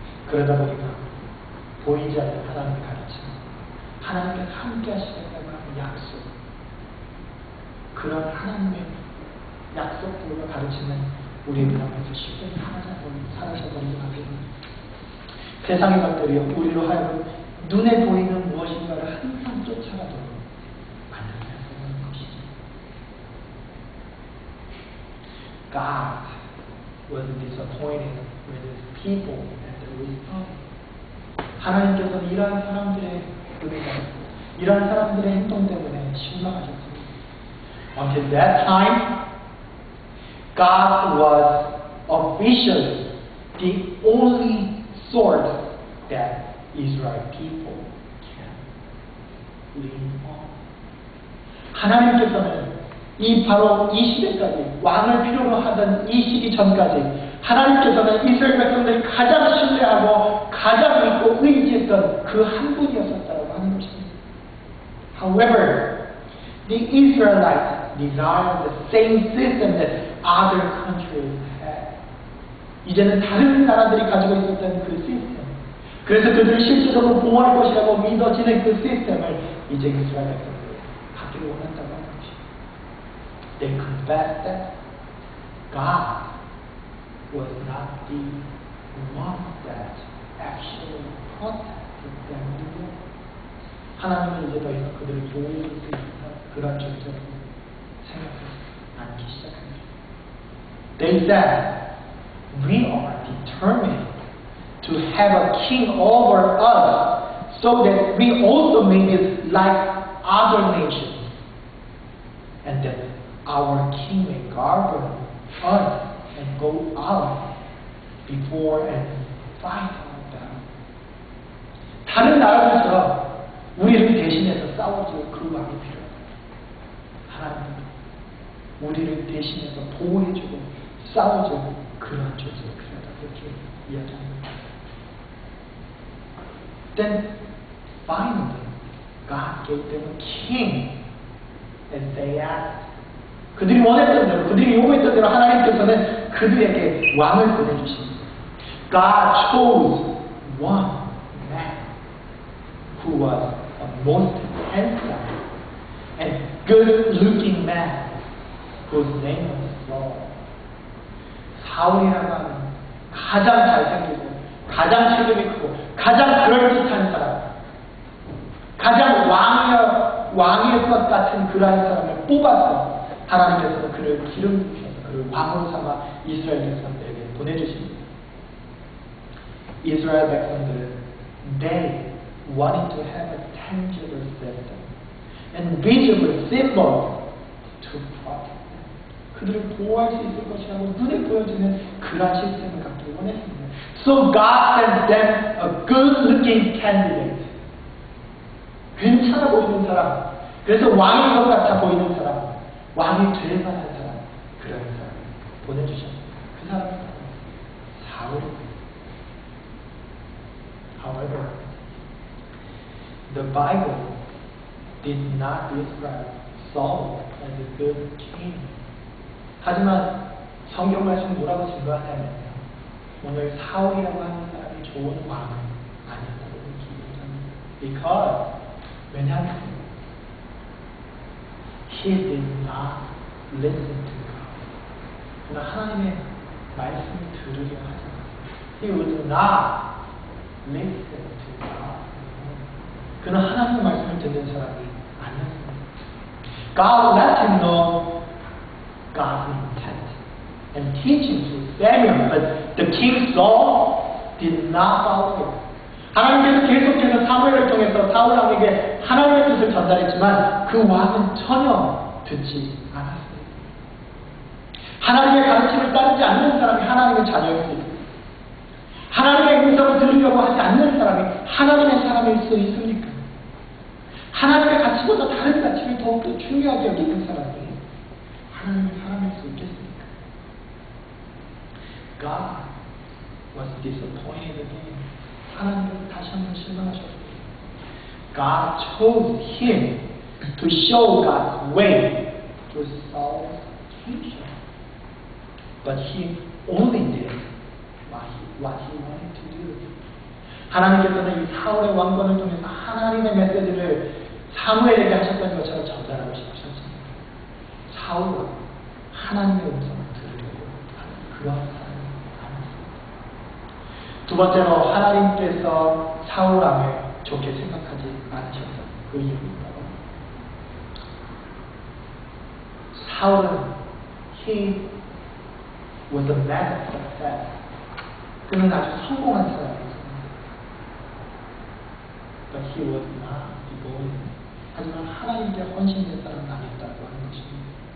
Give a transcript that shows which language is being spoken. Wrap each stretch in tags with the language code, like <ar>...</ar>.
<ko>그러다 보니까 보이지 않는 하나님의 가르침, 하나님께서 함께 하시겠다고 하는 약속, 그런 하나님의 약속들과 가르침은 우리의 눈앞에서 쉽게 사라져버리고 합니다. 세상의 것들이 우리로 하여금 눈에 보이는 무엇인가를 항상 쫓아가도록 만들어내는 것이죠.</ko> <en>God was disappointed with his people at the response.</en> <ko>하나님께서는 이러한 사람들의 은혜가, 이러한 사람들의 행동 때문에 실망하셨습니다.</ko> <en>Until that time, God was officially the only source that Israel people can lean on.</en> <ko>하나님께서는 바로 이 시대까지, 왕을 필요로 하던 이 시기 전까지 하나님께서는 이스라엘 백성들이 가장 신뢰하고 가장 믿고 의지했던 그 한 분이었었다고 하는 것입니다.</ko> <en>However, the Israelites desired the same system that other countries had.</en> <ko>이제는 다른 나라들이 가지고 있었던 그 시스템, 그래서 그들을 실질적으로 보호할 것이라고 믿어지는 그 시스템을 이제 이스라엘 백성들이 갖기를 원한다고 하는 것입니다.</ko> <en>They confessed that God was not the one that actually protected them.</en> <ko>하나님은 이제 더 이상 그들을 보호할 수 있는 그런 존재라고 생각하지 않기 시작합니다.</ko> <en>They said, we are determined to have a king over us so that we also may be like other nations, and that our king may govern us and go out before and fight our battle.</en> <ko>다른 나라들처럼 우리를 대신해서 싸워줄 그 왕이 필요하다. 하나님, 우리를 대신해서 보호해주고 싸워줄 그러한 존재가 필요하다. 그렇게 이야기합니다.</ko> <en>Then finally, God gave them a king as they asked.</en> <ko>그들이 원했던 대로, 그들이 요구했던 대로 하나님께서는 그들에게 왕을 보내주십니다.</ko> <en>God chose one man who was a most handsome and good-looking man whose name was Saul.</en> <ko>사울이라고 하는 가장 잘생기고 가장 체격이 크고 가장 그럴듯한 사람, 가장 왕의 것 같은 그러한 사람을 뽑아서 하나님께서는 그를 기름 부으셔서 그를 왕으로 삼아 이스라엘 백성들에게 보내주십니다. 이스라엘 백성들은</ko> <en>they wanted to have a tangible system and visible symbol to protect them.</en> <ko>그들을 보호할 수 있을 것이라고 눈에 보여지는 그런 시스템을 갖기 원했습니다.</ko> <en>So God sent them a good-looking candidate.</en> <ko>괜찮아 보이는 사람, 그래서 왕인 것 같아 보이는 사람, 왕이 될 만한 사람, 그런 사람을 보내주셨습니다. 그 사람은 사울입니다.</ko> <en>However, the Bible did not describe Saul as a good king.</en> <ko>하지만 성경 말씀 뭐라고 증거하냐면요, 오늘 사울이라고 하는 사람이 좋은 왕은 아니었다고 기록합니다.</ko> <en>Because</en> <ko>왜냐하면</ko> <en>he did not listen to God.</en> <ko>그러나 하나님의 말씀을 들으려 하지 않았습니다.</ko> <en>He would not listen to God.</en> <ko>그는 하나님의 말씀을 듣는 사람이 아니었습니다.</ko> <en>God let him know God's intent and teaching to Samuel, but the king Saul did not follow it.</en> <ko>하나님께서 계속해서 사무엘을 통해서 사울 왕에게 하나님의 뜻을 전달했지만 그 왕은 전혀 듣지 않았습니다. 하나님의 가르침을 따르지 않는 사람이 하나님의 자녀입니다. 하나님의 음성을 들으려고 하지 않는 사람이 하나님의 사람일 수 있습니까? 하나님의 가치보다 다른 가치를 더욱더 중요하게 여기는 사람이 하나님의 사람일 수 있겠습니까?</ko> <en>God was disappointed again.</en> <ko>하나님께서 다시 한번 실망하셨습니다.</ko> <en>God chose him to show God's way through Saul's kingship. But he only did what he wanted to do.</en> <ko>하나님께서는 이 사울의 왕권을 통해서 하나님의 메시지를 사무엘에게 하셨던 것처럼 전달하고 싶으셨습니다. 사울은 하나님의 음성을 들으려고 하는 그런 사람이 아니었습니다. 두 번째로 하나님께서 사울 왕을 좋게 생각하지 않으셨던 그 이유입니다. 사울은</ko> <en>he was a man of success.</en> <ko>그는 아주 성공한 사람이었습니다.</ko> <en>But he was not devoted.</en> <ko>하지만 하나님께 헌신된 사람은 아니었다고 하는 것입니다.</ko>